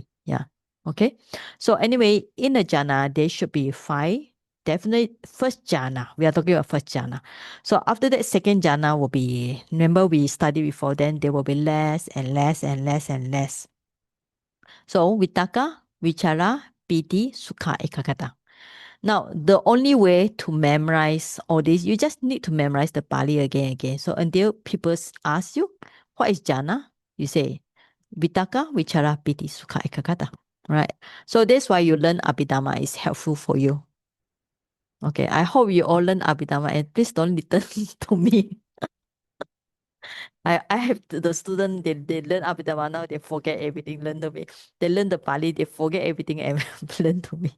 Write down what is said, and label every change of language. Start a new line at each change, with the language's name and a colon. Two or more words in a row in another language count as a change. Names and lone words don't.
English: Yeah. Okay. So anyway, in a jhana, there should be 5. Definitely first jhana. We are talking about first jhana. So after that, second jhana will be, remember we studied before, then there will be less and less and less and less.
Pali: So vitaka, vichara, piti, sukha, ekagata.
English: Now, the only way to memorize all this, you just need to memorize the Pali again and again. So until people ask you, what is jhana? You say,
Pali: vitaka, vichara, piti, sukha, ekagata.
English: Right. So that's why you learn Abhidhamma is helpful for you. Okay. I hope you all learn Abhidhamma and please don't listen to me. I have the student, they learn Abhidhamma now, they forget everything, learn to me. They learn the Pali, they forget everything and learn to me.